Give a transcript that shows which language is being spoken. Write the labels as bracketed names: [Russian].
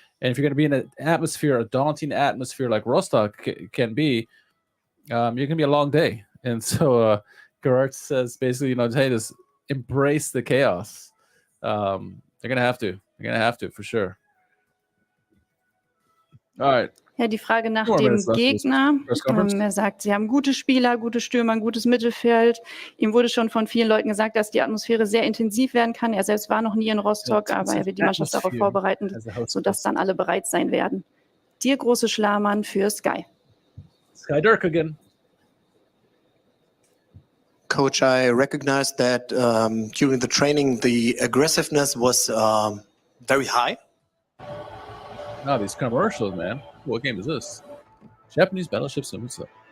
[English] And if you're going to be in an atmosphere, a daunting atmosphere like Rostock can be, you're going to be a long day. And so Geraerts says basically, hey, just embrace the chaos. They're going to have to. They're going to have to, for sure. All right. [German] Ja, die Frage nach dem Gegner. Er sagt, sie haben gute Spieler, gute Stürmer, ein gutes Mittelfeld. Ihm wurde schon von vielen Leuten gesagt, dass die Atmosphäre sehr intensiv werden kann. Er selbst war noch nie in Rostock, aber er wird die Mannschaft darauf vorbereiten, sodass dann alle bereit sein werden. Dir große Schlamann für Sky. [English] Sky Dirk again. Coach, I recognized that during the training, the aggressiveness was very high. Oh, these commercials, man. What game is this? Japanese Battleship Simulator.